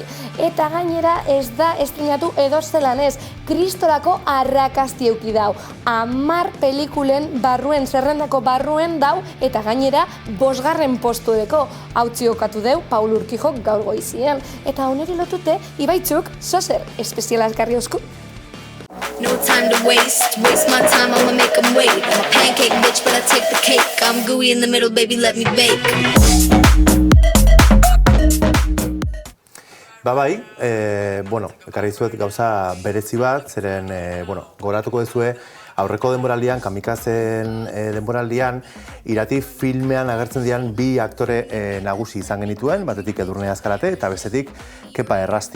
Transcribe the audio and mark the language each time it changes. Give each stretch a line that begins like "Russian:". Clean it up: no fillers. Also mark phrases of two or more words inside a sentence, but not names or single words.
Basque: Eta gainera ez da estreinatu edozelan ez, Kristorako arrakasti euki dau. 10 pelikulen barruen, zerrendako barruen dau, eta gainera 5. postu deko. Hau txiokatu deu Paul Urquijok gaur goizian. Eta honeri lotute, Ibaitzuk, zozer, espezialaz garri osku.
English: No time to waste my time, I'ma make them wait. I'm a pancake bitch, but I take the cake. I'm gooey in the middle, baby, let me bake.
Basque: Bai, ekarri zuet gauza berezi bat, zeren, goratuko duzue, aurreko denboraldian, Kamikazen denboraldian, Irati filmean agertzen dian 2 aktore nagusi izan genituen, batetik Edurne Azkarate eta bestetik Kepa Errasti.